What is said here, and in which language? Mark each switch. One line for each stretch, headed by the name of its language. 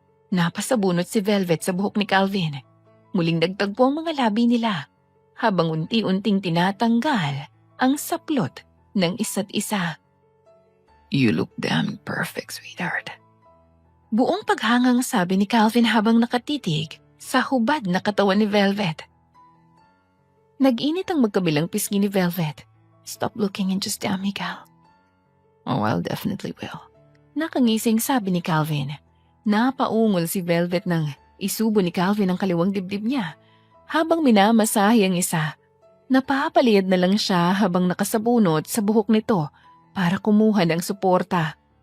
Filipino: Napasabunot si Velvet sa buhok ni Calvin. Muling nagtagpo ang mga labi nila habang unti-unting tinatanggal ang saplot ng isa't isa.
English: You look damn perfect, sweetheart.
Filipino: Buong paghangang sabi ni Calvin habang nakatitig sa hubad na katawan ni Velvet. Nag-init ang magkabilang pisngi ni Velvet.
English: Stop looking and just damn me, Cal. Oh, I definitely will. Nakangising sabi ni Calvin.
Filipino: Napaungol si Velvet nang isubo ni Calvin ang kaliwang dibdib niya. Habang minamasahe ang isa, napapaliyad na lang siya habang nakasabunot sa buhok nito para kumuha ng suporta.